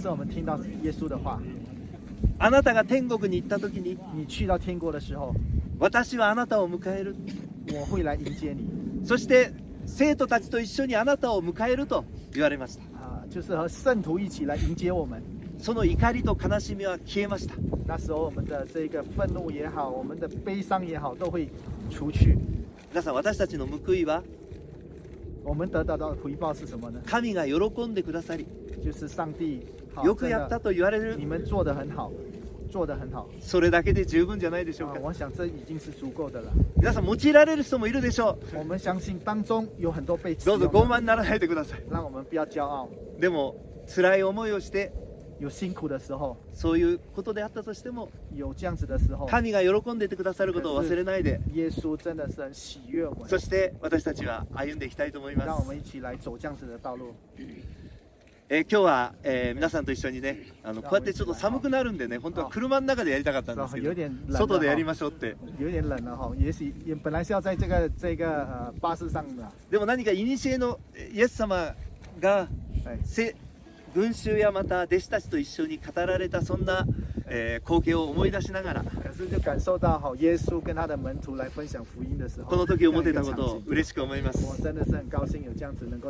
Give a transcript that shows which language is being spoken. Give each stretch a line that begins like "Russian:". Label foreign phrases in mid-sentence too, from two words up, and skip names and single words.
Chinese: 可是我们听到耶稣的话。
Japanese: あなたが天国に行った時に、
Chinese: 你去到天国的时候，
Japanese: 私はあなたを迎える。
Chinese: 我会来迎接你。
Japanese: そして生徒たちと一緒にあなたを迎えると言われました。
Chinese: 就是和圣徒一起来迎接我们。
Japanese: その怒りと悲しみは消えました。
Chinese: 那时候我们的这个愤怒也好，我们的悲伤也好，都会除去。
Japanese: 皆さん、私たちの報いは
Chinese: 我们得到的回报是什么呢？
Japanese: 神が喜んでくださり、
Chinese: 就是上帝
Japanese: よくやったと言われる。
Chinese: 你们做得很好，做得很好。
Japanese: それだけで十分じゃないでしょうか。
Chinese: 我想这已经是足够的了。
Japanese: 皆さん、用いられる人もいるでしょう。
Chinese: 我们相信当中有很多被使
Japanese: どうぞ
Chinese: 用的。
Japanese: 傲慢にならないでください。
Chinese: 让我们不要骄傲。
Japanese: でも辛い思いをして
Chinese: 有辛苦的时候，
Japanese: そういうことであったとしても、
Chinese: 有这样子的时候，
Japanese: 神が喜んでいてくださることを忘れないで、
Chinese: 耶稣真的是很喜悦我们。
Japanese: そして私たちは歩んでいきたいと思います。
Chinese: 让我们一起来走这样子的道路。
Japanese: 今日は、皆さんと一緒にね、こうやってちょっと寒くなるんでね、本当は車の中でやりたかったんですけど、外でやりましょうって。
Chinese: 有点冷了哈，也本来是要在这个巴士上的。
Japanese: でも何か古のイエス様が群衆やまた弟子たちと一緒に語られたそんな、光景を思い出しながら、
Chinese: 可是就感受到哈，耶稣跟他的门徒来分享福音的时候，
Japanese: この時を持てたことを嬉しく思います。
Chinese: 我真的是很高兴有这样子能够。